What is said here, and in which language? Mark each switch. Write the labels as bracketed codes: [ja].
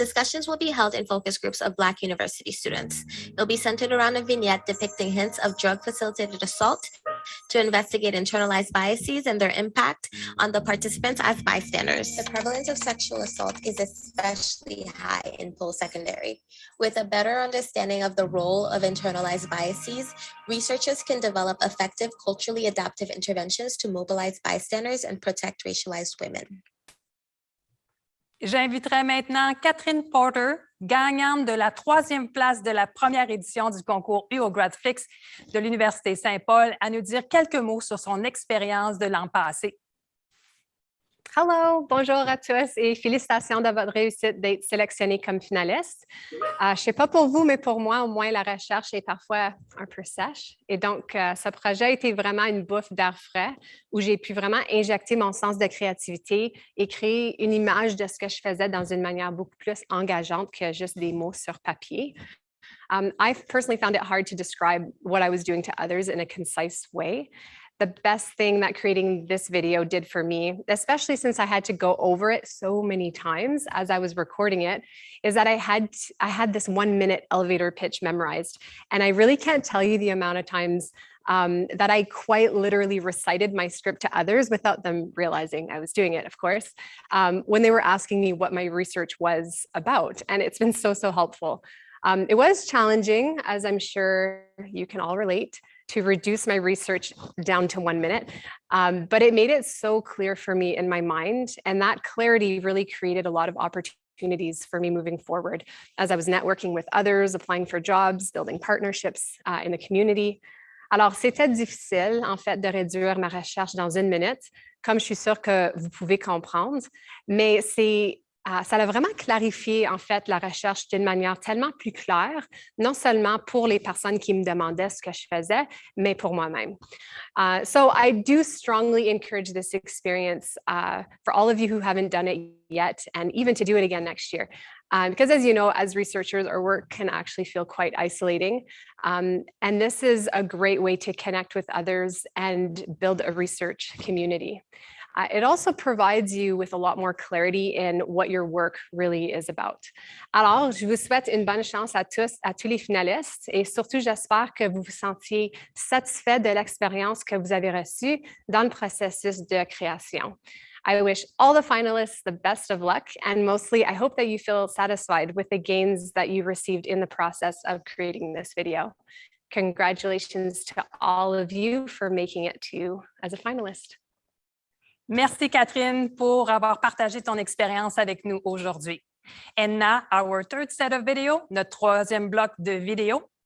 [en] Discussions will be held in focus groups of Black university students. It'll be centered around a vignette depicting hints of drug-facilitated assault to investigate internalized biases and their impact on the participants as bystanders. The prevalence of sexual assault is especially high in post-secondary. With a better understanding of the role of internalized biases, researchers can develop effective culturally adaptive interventions to mobilize bystanders and protect racialized women. [fr] J'inviterai maintenant Catherine Porter, gagnante de la 3e place de la première édition du concours uOGRADflix de l'Université Saint-Paul, à nous dire quelques mots sur son expérience de l'an passé. Hello, bonjour à tous et félicitations de votre réussite d'être sélectionné comme finaliste. Je ne sais pas pour vous, mais pour moi, au moins, la recherche est parfois un peu sèche. Et donc, ce projet a été vraiment une bouffe d'air frais où j'ai pu vraiment injecter mon sens de créativité et créer une image de ce que je faisais dans une manière beaucoup plus engageante que juste des mots sur papier. [en] I personally found it hard to describe what I was doing to others in a concise way. The best thing that creating this video did for me, especially since I had to go over it so many times as I was recording it, is that I had this 1 minute elevator pitch memorized. And I really can't tell you the amount of times that I quite literally recited my script to others without them realizing I was doing it, of course, when they were asking me what my research was about. And it's been so, so helpful. It was challenging, as I'm sure you can all relate, to reduce my research down to 1 minute, but it made it so clear for me in my mind. And that clarity really created a lot of opportunities for me moving forward as I was networking with others, applying for jobs, building partnerships in the community. [fr] Alors, c'était difficile, en fait, de réduire ma recherche dans 1 minute, comme je suis sûre que vous pouvez comprendre, mais ça a vraiment clarifié, en fait, la recherche d'une manière tellement plus claire, non seulement pour les personnes qui me demandaient ce que je faisais, mais pour moi-même. [en] So I do strongly encourage this experience for all of you who haven't done it yet, and even to do it again next year. Because as you know, as researchers, our work can actually feel quite isolating. And this is a great way to connect with others and build a research community. It also provides you with a lot more clarity in what your work really is about. [fr] Alors, je vous souhaite une bonne chance à tous les finalistes, et surtout, j'espère que vous vous sentiez satisfait de l'expérience que vous avez reçue dans le processus de création. [en] I wish all the finalists the best of luck, and mostly I hope that you feel satisfied with the gains that you received in the process of creating this video. Congratulations to all of you for making it to as a finalist. [fr] Merci, Catherine, pour avoir partagé ton expérience avec nous aujourd'hui. [en] And now, our third set of video, [fr] notre troisième bloc de vidéo.